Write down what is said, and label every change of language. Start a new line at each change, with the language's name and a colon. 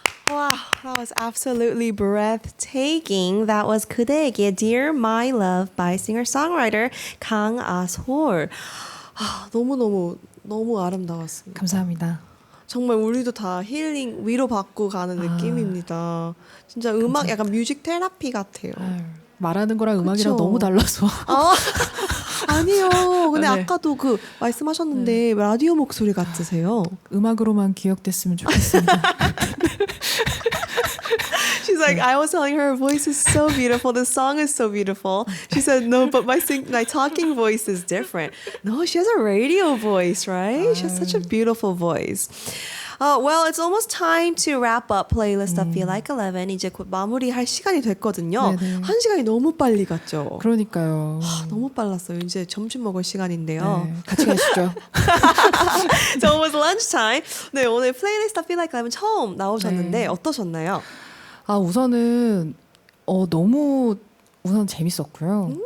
English: Wow, that was absolutely breathtaking. That was 그대에게 Dear My Love by singer-songwriter 강아솔.
Korean: 너무 아름다웠습니다. 감사합니다. 정말 우리도 다 힐링 위로받고 가는 느낌입니다. 진짜 음악 약간 뮤직 테라피 같아요. 아유, 말하는 거랑 음악이랑 그쵸? 너무 달라서 아니요. 근데 네. 아까도 그 말씀하셨는데 라디오 목소리 같으세요. 음악으로만 기억됐으면 좋겠습니다.
English: She's like, I was telling her voice is so beautiful. The song is so beautiful. She said, no, but my talking voice is different. No, she has a radio voice, right? She has such a beautiful voice. Well, it's almost time to wrap up playlist of Feel Like 11.
Korean: 이제 곧 마무리할 시간이 됐거든요. 네네. 한 시간이 너무 빨리 갔죠. 그러니까요. 너무 빨랐어요. 이제 점심 먹을 시간인데요. 네, 같이 가시죠.
English: So it was lunchtime.
Korean: 네, 오늘 플레이리스트 Feel Like 11 처음 나오셨는데 네. 어떠셨나요? 아 우선은 너무 우선 재밌었고요.